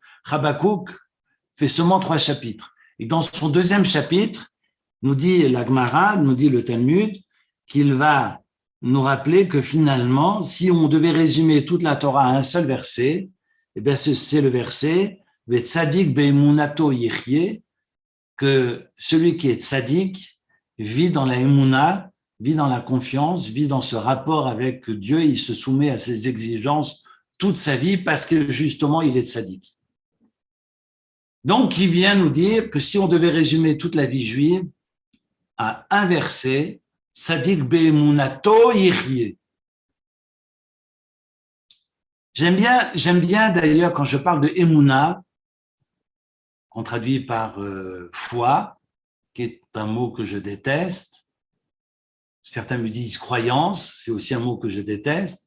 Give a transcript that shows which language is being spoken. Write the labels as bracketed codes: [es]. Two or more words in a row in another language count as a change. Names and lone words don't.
[fr] Habakkuk fait seulement 3 chapitres. Et dans son deuxième chapitre, nous dit la Gemara, nous dit le Talmud, qu'il va nous rappeler que finalement, si on devait résumer toute la Torah à un seul verset, eh bien c'est le verset « [he] צדיק באמונתו יחיה [fr] » que celui qui est tzadik vit dans la emuna, vit dans la confiance, vit dans ce rapport avec Dieu, il se soumet à ses exigences toute sa vie parce que justement il est tzadik. Donc, il vient nous dire que si on devait résumer toute la vie juive à un verset, [he] צדיק באמונתו יחיה. [fr] J'aime bien d'ailleurs quand je parle de emuna, qu'on traduit par foi, qui est un mot que je déteste. Certains me disent croyance, c'est aussi un mot que je déteste.